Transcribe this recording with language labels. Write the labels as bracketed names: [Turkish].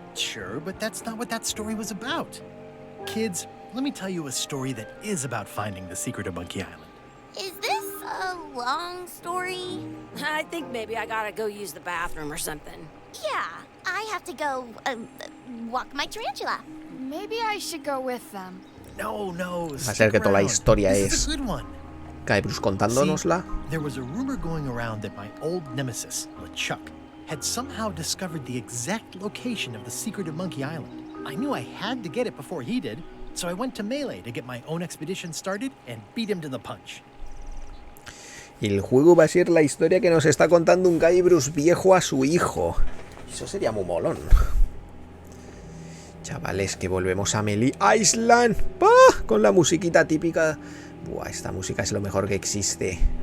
[English] Sure, but that's not what that story was about. Kids, let me tell you a story that is about finding the secret of Monkey Island. Is this a long story? I think maybe I gotta go use the bathroom or something. Yeah, I have to go walk my tarantula. Maybe I should go with them. No. [Spanish] Va a ser que toda la historia es Guybrush contándonosla. [English] There was a rumor going around that my old nemesis, LeChuck, had somehow discovered the exact location of the secret of Monkey Island. I knew I had to get it before he did, so I went to Meleé to get my own expedition started and beat him to the punch. [Spanish] El juego va a ser la historia que nos está contando un Guybrush viejo a su hijo. Eso sería muy molón. Chavales, que volvemos a Meleé Island. ¡Ah! Con la musiquita típica. Buah, esta música es lo mejor que existe.